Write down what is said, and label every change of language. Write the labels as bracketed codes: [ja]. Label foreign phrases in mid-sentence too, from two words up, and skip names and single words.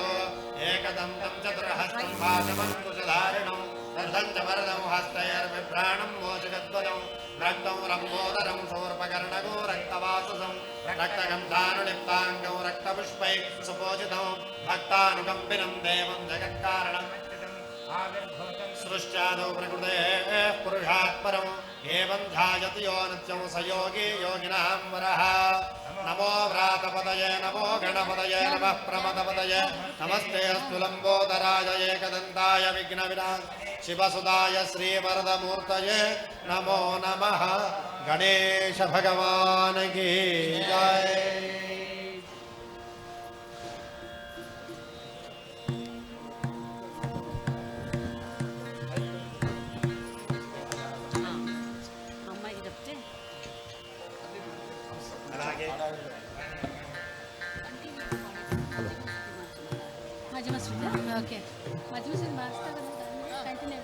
[sa] ఏకదంతం చతుర్హస్తం భాషమంకుశధారిణం దర్శం చ వరదం హస్తైర్బిభ్రాణం మోచగద్వయం రక్తం రంబోదరం శూర్పకర్ణగో రక్తవాసుసం రక్తగంధానులిప్తాంగం రక్తపుష్పై సుపోజితం భక్తానుకంపినం దేవం జగత్కారణం. సృష్ట్యాదౌ ప్రకృతే పురుషాత్ పరం एवं ध्यायति यो नित्यं स योगी योगिनां वरः नमो व्रातपदये नमो गणपतये नमः प्रमदपदये नमस्ते अस्तु लम्बोदराय एकदन्ताय विघ्नविनाशाय शिवसुदाय श्रीवरदमूर्तये नमो नमः [hi] गणेश भगवान् की जय। [te] అమ్మాయికి చెప్తే ఓకే మధ్య మాస్తా కంటిన్యూ